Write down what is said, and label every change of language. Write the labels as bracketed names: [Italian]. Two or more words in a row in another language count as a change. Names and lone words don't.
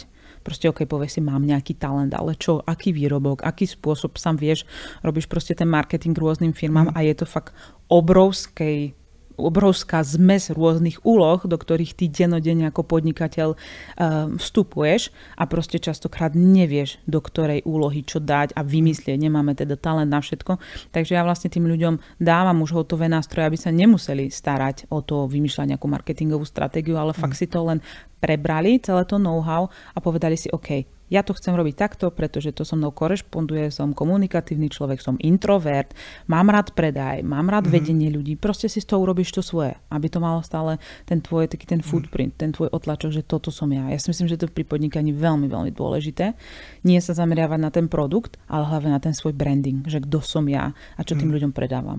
[Slovak] Proste OK, povieš si, mám nejaký talent, ale čo, aký výrobok, aký spôsob, sám vieš, robíš proste ten marketing rôznym firmám a je to fakt obrovská zmes rôznych úloh, do ktorých ty dennodenne ako podnikateľ vstupuješ a proste častokrát nevieš, do ktorej úlohy čo dať a vymyslieť. Nemáme teda talent na všetko. Takže ja vlastne tým ľuďom dávam už hotové nástroje, aby sa nemuseli starať o to vymýšľať nejakú marketingovú stratégiu, ale fakt si to len prebrali, celé to know-how a povedali si, OK, ja to chcem robiť takto, pretože to so mnou korešponduje, som komunikatívny človek, som introvert, mám rád predaj, mám rád vedenie ľudí, proste si z toho urobíš to svoje, aby to malo stále ten tvoj, taký ten footprint, ten tvoj otlačok, že toto som ja. Ja si myslím, že to pri podnikaní veľmi, veľmi dôležité. Nie sa zameriavať na ten produkt, ale hlavne na ten svoj branding, že kto som ja a čo tým ľuďom predávam.